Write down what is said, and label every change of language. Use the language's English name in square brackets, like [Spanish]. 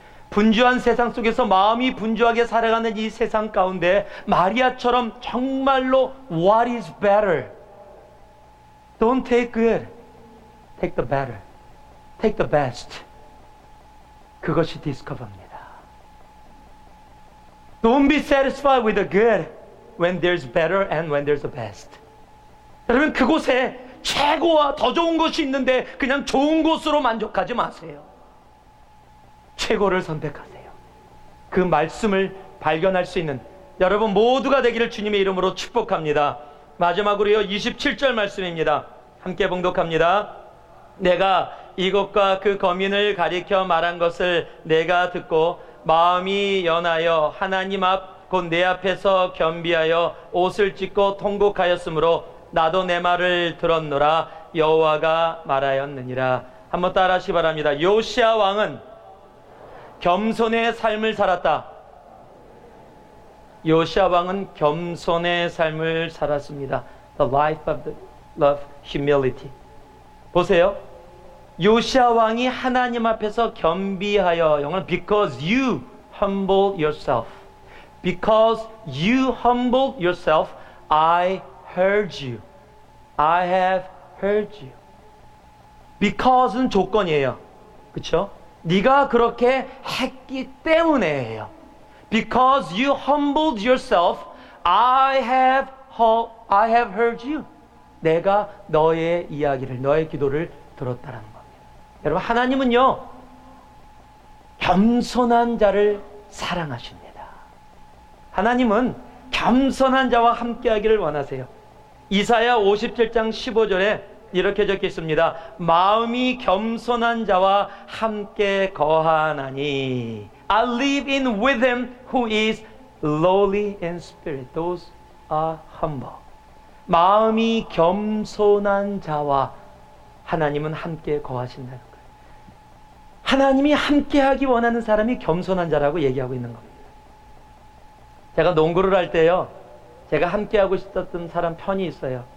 [Korean] 분주한 세상 속에서 마음이 분주하게 살아가는 이 세상 가운데 마리아처럼 정말로 [English] What is better? Don't take good. Take the better. Take the best. [Korean] 그것이 디스커버입니다. [English] Don't be satisfied with the good when there's better and when there's the best. [Korean] 여러분 그곳에 최고와 더 좋은 것이 있는데 그냥 좋은 곳으로 만족하지 마세요. 최고를 선택하세요. 그 말씀을 발견할 수 있는 여러분 모두가 되기를 주님의 이름으로 축복합니다. 마지막으로요 27절 말씀입니다. 함께 봉독합니다. 내가 이것과 그 거민을 가리켜 말한 것을 내가 듣고 마음이 연하여 하나님 앞 곧 내 앞에서 겸비하여 옷을 찢고 통곡하였으므로 나도 내 말을 들었노라 여호와가 말하였느니라. 한번 따라하시기 바랍니다. 요시야 왕은 겸손의 삶을 살았다. 요시야 왕은 겸손의 삶을 살았습니다. [English] The life of humility. [Korean] 보세요. 요시야 왕이 하나님 앞에서 겸비하여, 영어는 [English] because you humble yourself. Because you humbled yourself, I heard you. I have heard you. [Korean] Because는 조건이에요. 그렇죠? 네가 그렇게 했기 때문에예요. [English] Because you humbled yourself, I have heard you. [Korean] 내가 너의 이야기를, 너의 기도를 들었다라는 겁니다. 여러분 하나님은요 겸손한 자를 사랑하십니다. 하나님은 겸손한 자와 함께하기를 원하세요. 이사야 57장 15절에 이렇게 적혀 있습니다. 마음이 겸손한 자와 함께 거하나니 [English] I live in with him who is lowly in spirit. Those are humble. [Korean] 마음이 겸손한 자와 하나님은 함께 거하신다는 거예요. 하나님이 함께하기 원하는 사람이 겸손한 자라고 얘기하고 있는 겁니다. 제가 농구를 할 때요, 제가 함께하고 싶었던 사람 편이 있어요.